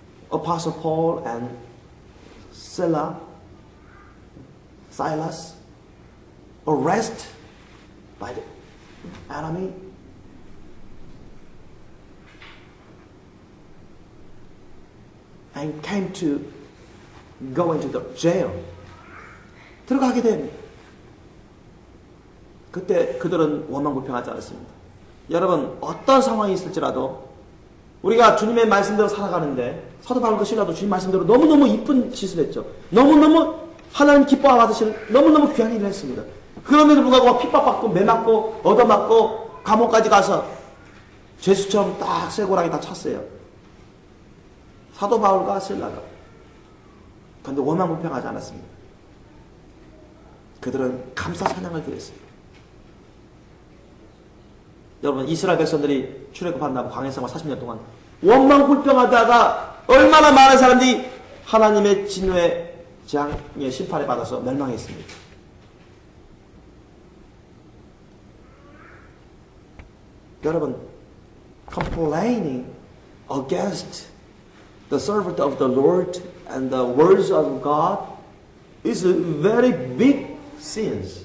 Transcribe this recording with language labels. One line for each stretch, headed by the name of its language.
English: Apostle Paul and Silas arrested by the enemy, and came to go into the jail.
Korean: 들어가게 됩니다. 그때 그들은 원망불평하지 않았습니다. 여러분, 어떤 상황이 있을지라도 우리가 주님의 말씀대로 살아가는데, 사도 바울과 실라도 주님 말씀대로 너무너무 이쁜 짓을 했죠. 너무너무 하나님 기뻐하시는 너무너무 귀한 일을 했습니다. 그럼에도 불구하고 핍박받고 매맞고 얻어맞고 감옥까지 가서 죄수처럼 딱 쇠고랑이 다 찼어요. 사도 바울과 실라가. 그런데 원망불평하지 않았습니다. 그들은 감사 찬양을 드렸습니다. 여러분, 이스라엘 백성들이 출애굽한다고 광야 생활 40년 동안 원망불평하다가 얼마나 많은 사람들이 하나님의 진노의 재앙의 심판에 받아서 멸망했습니다. 여러분,
English: complaining against the servant of the Lord and the words of God is a very big sin.